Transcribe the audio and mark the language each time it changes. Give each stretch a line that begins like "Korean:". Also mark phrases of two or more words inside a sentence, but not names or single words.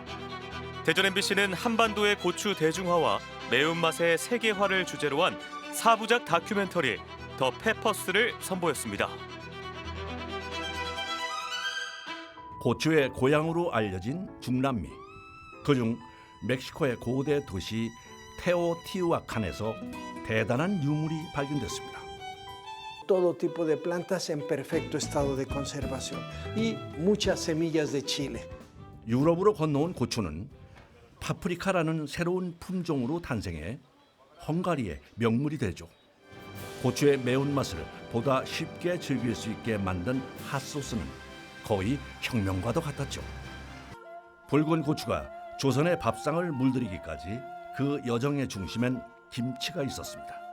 Korean: 대전 MBC는 한반도의 고추 대중화와 매운맛의 세계화를 주제로 한 4부작 다큐멘터리 더 페퍼스를 선보였습니다. 고추의 고향으로 알려진 중남미. 그중 멕시코의 고대 도시 테오티우아칸에서 대단한 유물이 발견됐습니다.
Spanish: Todo tipo de plantas en perfecto estado de conservación y muchas semillas de chile.
Korean: 유럽으로 건너온 고추는 파프리카라는 새로운 품종으로 탄생해 헝가리의 명물이 되죠. 고추의 매운맛을 보다 쉽게 즐길 수 있게 만든 핫소스는 거의 혁명과도 같았죠. 붉은 고추가 조선의 밥상을 물들이기까지 그 여정의 중심엔 김치가 있었습니다.